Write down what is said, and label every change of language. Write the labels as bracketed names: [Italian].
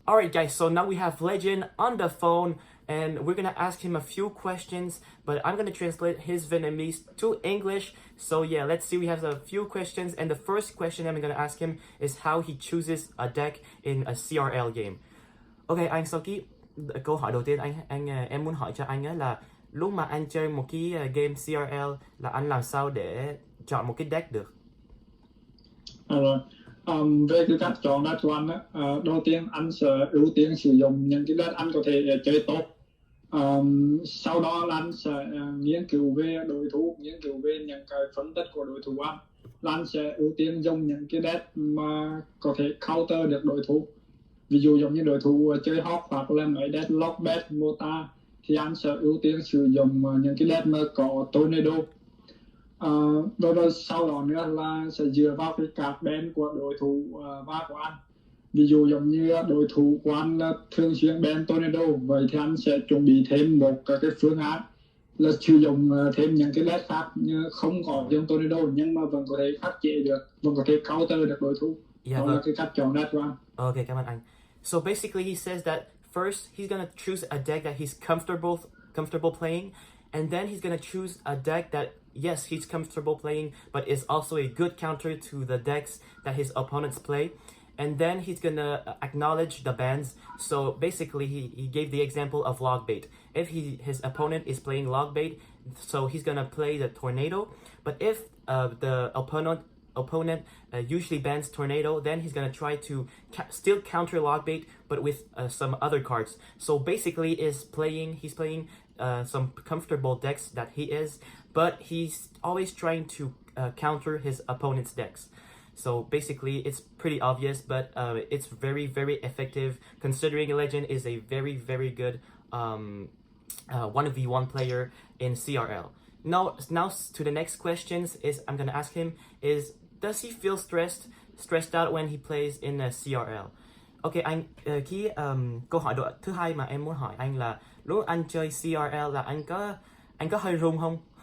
[English] Alright guys, so now we have Legend on the phone, and we're gonna ask him a few questions, but I'm gonna translate his Vietnamese to English. So yeah, let's see, we have a few questions, and the first question I'm gonna ask him is how he chooses a deck in a CRL game. [Vietnamese] Ok anh, sau cái câu hỏi đầu tiên em muốn hỏi cho anh á là lúc mà anh chơi một cái game CRL là anh làm sao để chọn một cái deck được? Rồi. Về cái cách chọn deck của anh á, đầu tiên anh sẽ ưu tiên sử dụng những cái deck anh có thể chơi tốt. Sau đó là anh sẽ nghiên cứu về đối thủ, nghiên cứu về những cái phân tích của đối thủ anh. Là anh sẽ ưu tiên dùng những cái deck mà có thể counter được đối thủ. Ví dụ giống như đối thủ chơi hot hoặc là mấy deck lockbet, mota, thì anh sẽ ưu tiên sử dụng những cái deck mà có tornado. Rồi sau đó nữa là sẽ dựa vào cái card ban của đối thủ và của anh. Ví dụ giống như đối thủ của anh là thường xuyên ban tornado, vậy thì anh sẽ chuẩn bị thêm một cái phương án là sử dụng thêm những cái deck khác như không có dùng tornado nhưng mà vẫn có thể khắc chế được, vẫn có thể counter được đối thủ. Yeah, Đó là cái cách chọn deck của anh. Okay, cảm ơn anh. [English] So basically, he says that first he's gonna choose a deck that he's comfortable playing, and then he's gonna choose a deck that yes he's comfortable playing, but is also a good counter to the decks that his opponents play. And then he's gonna acknowledge the bans. So basically, he gave the example of log bait. If his opponent is playing log bait, so he's gonna play the tornado. But if the opponent usually bans tornado, then he's gonna try to still counter log bait, but with some other cards. So basically, he's playing some comfortable decks that he is, but he's always trying to counter his opponent's decks. So basically, it's pretty obvious, but it's very, very effective considering Legend is a very, very good 1v1 player in CRL. Now to the next questions is I'm gonna ask him is does he feel stressed out when he plays in a CRL? [Vietnamese] Ok anh, câu hỏi thứ hai mà em muốn hỏi anh là lúc anh chơi CRL là anh có hơi run không?